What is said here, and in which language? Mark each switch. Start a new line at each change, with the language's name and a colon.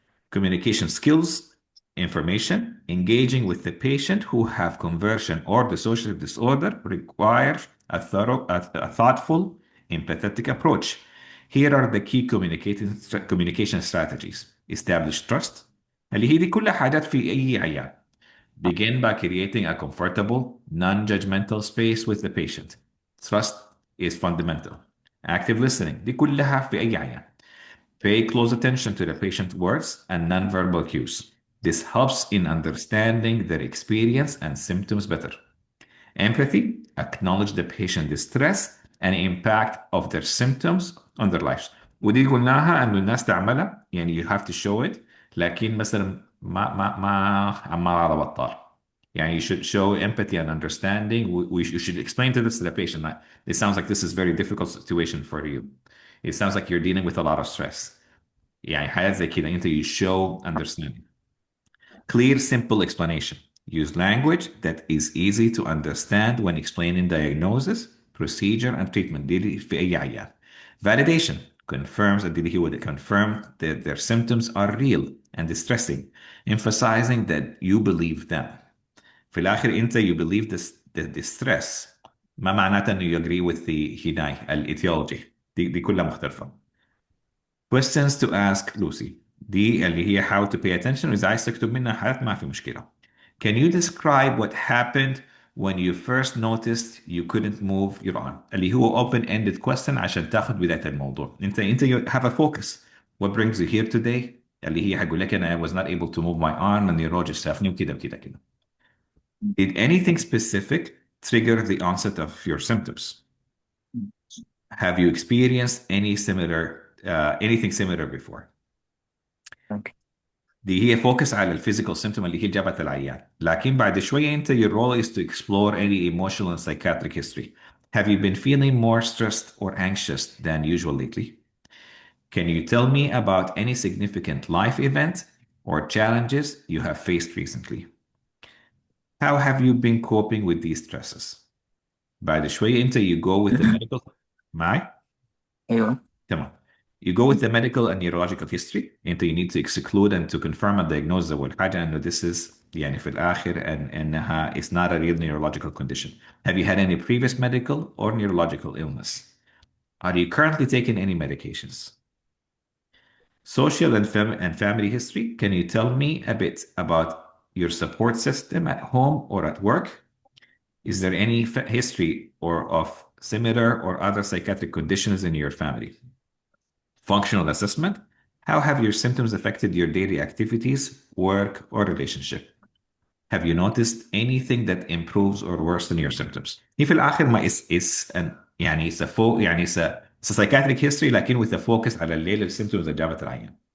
English: Communication skills, information, engaging with the patient who have conversion or dissociative disorder require a thoughtful, empathetic approach. Here are the key communication strategies. Establish trust.
Arabic: اللي هي دي كلها حاجات في أي عيان.
English: Begin by creating a comfortable, non-judgmental space with the patient. Trust is fundamental. Active listening.
Arabic: دي كلها في أي عيان.
English: Pay close attention to the patient's words and nonverbal cues. This helps in understanding their experience and symptoms better. Empathy, acknowledge the patient's distress and impact of their symptoms on their lives.
Arabic: ودي قلناها انه الناس تعملها يعني
English: you have to show it،
Arabic: لكن مثلا ما عمال على بطال.
English: يعني you should show empathy and understanding. You should explain to this to the patient that it sounds like this is a very difficult situation for you. It sounds like you're dealing with a lot of stress.
Arabic: يعني حاجات زي كده انت
English: you show understanding. Clear, simple explanation. Use language that is easy to understand when explaining diagnosis, procedure, and treatment.
Arabic: دي في أي عيان.
English: Validation confirms اللي هو confirm that their symptoms are real and distressing, emphasizing that you believe them.
Arabic: في الآخر أنت
English: you believe the distress.
Arabic: ما معناته إنه
English: you agree with the etiology.
Arabic: دي كلها مختلفة.
English: Questions to ask Lucy.
Arabic: دي اللي هي
English: how to pay attention،
Arabic: وإذا عايز تكتب منها حاجات ما في مشكلة.
English: Can you describe what happened when you first noticed you couldn't move your arm؟ اللي هو open-ended question
Arabic: عشان تاخد بداية الموضوع.
English: أنت you have a focus. What brings you here today؟
Arabic: اللي هي هقول لك أنا
English: I was not able to move my arm and neurologist
Arabic: شافني وكده وكده كده.
English: Did anything specific trigger the onset of your symptoms? Have you experienced anything similar before؟ Okay.
Arabic: دي هي فوكس على الفيزيكال سيمتوم اللي هي جابت العيان، لكن بعد شوية انت
English: your role is to explore any emotional and psychiatric history. Have you been feeling more stressed or anxious than usual lately? Can you tell me about any significant life event or challenges you have faced recently? How have you been coping with these stresses?
Arabic: بعد شوية انت
English: you go with the medical معي؟
Arabic: أيوه. تمام.
English: You go with the medical and neurological history. انت you need to exclude and to confirm a diagnosis
Arabic: أول حاجة انه
English: this is
Arabic: يعني في الآخر إنها
English: is not a real neurological condition. Have you had any previous medical or neurological illness? Are you currently taking any medications? Social and family history. Can you tell me a bit about your support system at home or at work? Is there any history or of similar or other psychiatric conditions in your family? Functional assessment. How have your symptoms affected your daily activities, work, or relationship? Have you noticed anything that improves or worsens your symptoms? هي في الآخر ما is an يعني it's a يعني it's a psychiatric history لكن with a focus
Arabic: على الليل الsymptoms اللي جابت العيان.